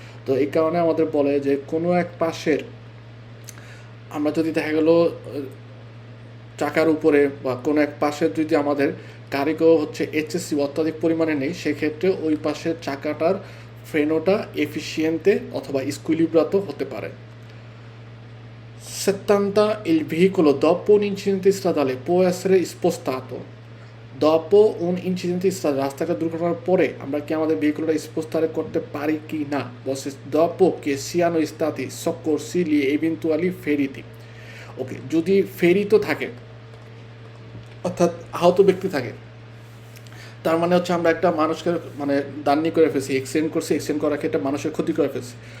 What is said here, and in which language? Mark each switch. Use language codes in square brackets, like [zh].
[bn] তো এই কারণে আমাদের বলে যে কোনো এক পাশের আমরা যদি দেখা গেল চাকার উপরে বা কোনো এক পাশের যদি আমাদের কারিগো হচ্ছে এইচএসসি অত্যাধিক পরিমাণে নেই, সেক্ষেত্রে ওই পাশের চাকাটার ফ্রেনোটা এফিসিয়েন্তে অথবা স্কুইলিব্রাতো হতে পারে। [it] 70 il veicolo dopo un incidente stradale può essere spostato. Dopo un incidente stradale, [bn] রাস্তাঘাট দুর্ঘটনার পরে আমরা কি আমাদের ভেহিকুলটা স্পোস্টারে করতে পারি কি না, বলছে [it] dopo che siano stati soccorsi gli eventuali feriti। [bn] ওকে, যদি ফেরিত থাকে অর্থাৎ আহত ব্যক্তি থাকে, তার মানে হচ্ছে আমরা একটা মানুষকে মানে দান্নি করে ফেলছি, এক্সিডেন্ট করার ক্ষেত্রে মানুষের ক্ষতি করে ফেলছি।